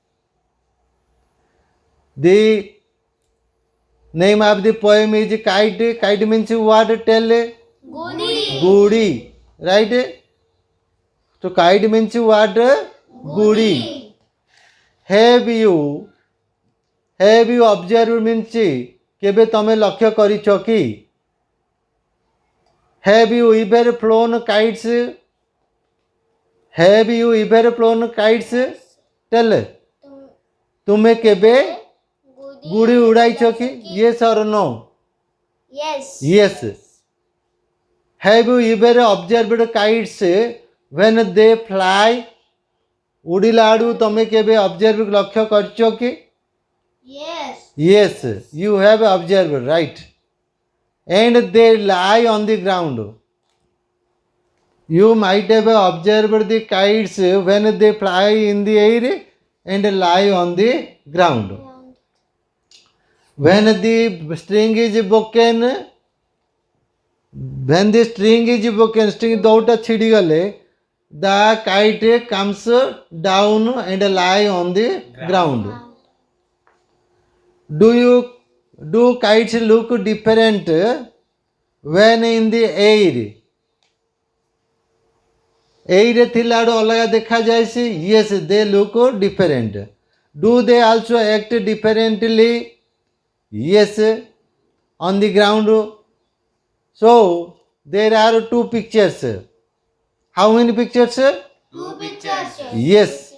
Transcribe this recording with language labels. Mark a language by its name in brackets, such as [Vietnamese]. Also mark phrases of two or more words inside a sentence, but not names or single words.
[English] The name of the poem is Kite. Kite means what? Tell. Goody. Goody. Right? So kite means what? Goody. Have you observed means [Odia] କେବେ ତମେ ଲକ୍ଷ୍ୟ କରିଛ କି? [English] Have you ever flown kites? Have you ever flown kites? Tell. [Odia] ତୁମେ କେବେ ଗୁଡ଼ି ଉଡ଼ାଇଛ କି? [English] Yes or no? Yes. Yes. Have you ever observed kites when they fly? [Odia] ଉଡ଼ିଲା ଆଡ଼ୁ ତମେ କେବେ observe ଲକ୍ଷ୍ୟ କରିଛ କି? [English] Yes. Yes, you have observed, right? And they lie on the ground. You might have observed the kites when they fly in the air and lie on the ground. When the string is broken, string [Odia] ଦଉଟା ଛିଡ଼ିଗଲେ, [English] the kite comes down and lie on the ground. Do kites look different when in the air? [Odia] Air ଥିଲା ଆଡ଼ୁ ଅଲଗା ଦେଖାଯାଏ? [English] Yes, they look different. Do they also act differently? Yes, on the ground. So there are two pictures. How many pictures? Two pictures. Yes.